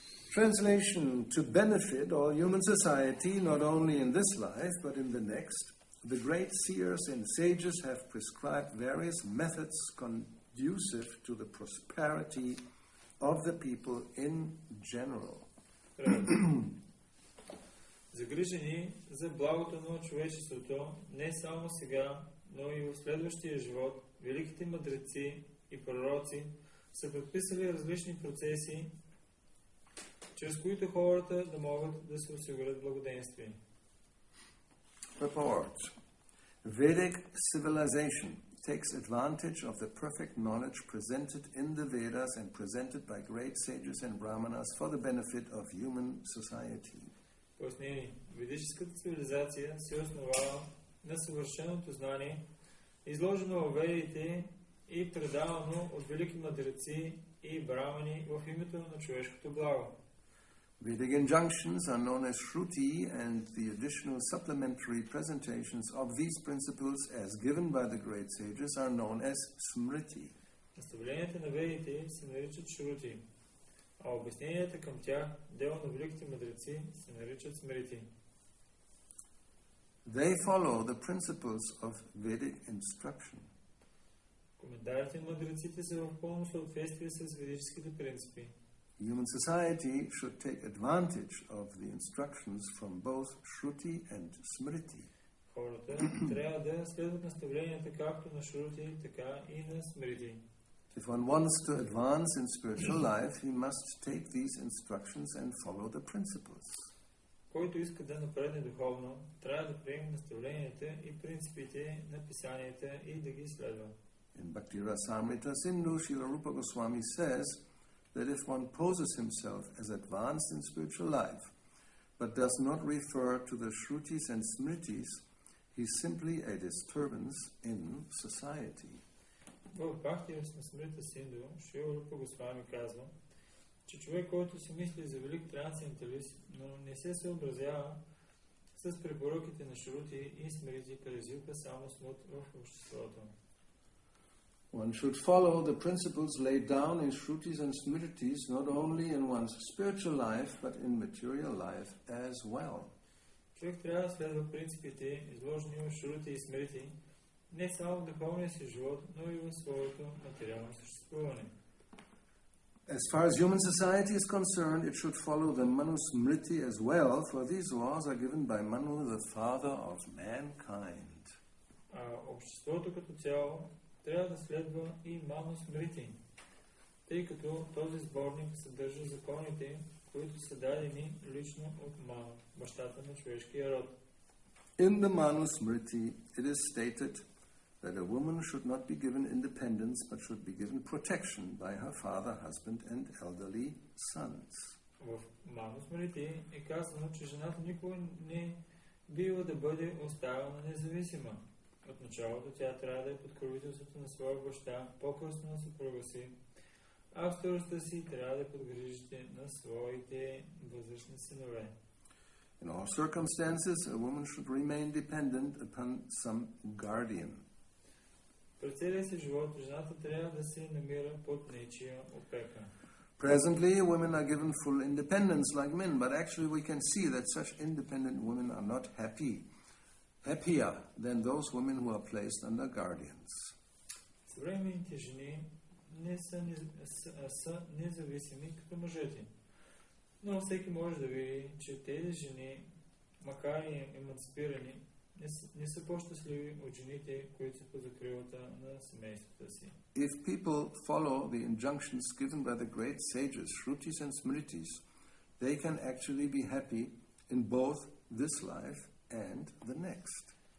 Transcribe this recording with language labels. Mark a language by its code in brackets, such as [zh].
[en] Translation: to benefit all human society, not only in this life, but in the next, the great seers and sages have prescribed various methods conducive to the prosperity of the people in general. [bg] Загрижени за благото на човечеството, не само сега, но и в следващия живот, великите мъдреци и пророци са предписали различни процеси, чрез които хората да могат да се осигурят благоденствие. [en] Report. Vedic civilization takes advantage of the perfect knowledge presented in the Vedas and presented by great sages and brahmanas for the benefit of human society. [bg] Пояснение. Ведическата цивилизация се основава на съвършеното знание, изложено във Ведите и предавано от велики мъдреци и брамани в името на човешкото благо. [en] Vedic injunctions are known as Shruti, and the additional supplementary presentations of these principles as given by the great sages are known as Smriti. [bg] Наставленията на Ведите се наричат Шрути, а обясненията към тях, дело на великите мъдреци, се наричат Смрити. [en] They follow the principles of Vedic instruction. [bg] Коментарите на мъдреците са в пълно съответствие с ведическите принципи. [en] Human society should take advantage of the instructions from both Shruti and Smriti. [bg] Хората трябва да следват наставленията както на Шрути, така и на Смрити. [en] If one wants to advance in spiritual life, he must take these instructions and follow the principles. [bg] Който иска да напредне духовно, трябва да приеме наставленията и принципите на писанията и да ги следва. [en] In Bhakti Rasamrita Sindhu, Srila Rupa Goswami says that if one poses himself as advanced in spiritual life, but does not refer to the Shrutis and Smritis, he's simply a disturbance in society. [bg] В Бхакти-йога Синду, Шрила Рупа Госвами казва, че човек, който си мисли за велик трансценденталист, но не се съобразява с препоръките на Шрути и Смрити, предизвиква само смут в обществото. [en] One should follow the principles laid down in Shrutis and Smritis not only in one's spiritual life, but in material life as well. [bg] Човек трябва да следва принципите, изложени в Шрути и Смрити, не само в духовния си живот, но и в своето материално съществуване. [en] As far as human society is concerned, it should follow the Manu Smriti as well, for these laws are given by Manu, the father of mankind. [bg] А обществото като цяло трябва да следва и Ману Смрити, тъй като този сборник съдържа законите, които са дадени лично от Ману, бащата на човешкия род. [en] In the Manu Smriti, it is stated that a woman should not be given independence, but should be given protection by her father, husband, and elderly sons. [bg] В Ману Смрити е казано, че жената никога не бива да бъде оставена независима. От началото тя трябва да е под покровителството на своя баща, по-късно на съпруга си, а в старостта си трябва да е под грижите на своите възрастни синове. [en] In all circumstances, a woman should remain dependent upon some guardian. [bg] През целия си живот жената трябва да се намира под нечия опека. [en] Presently, women are given full independence like men, but actually we can see that such independent women are not happier than those women who are placed under guardians. [bg] Съвременните жени не са независими като мъжете. Но всеки може да види, че тези жени, макар и еманципирани, не са по-щастливи от жените, които са по закрилата на семействата си. [en] If people follow the injunctions given by the great sages, Shrutis and Smritis, they can actually be happy in both this life and the next.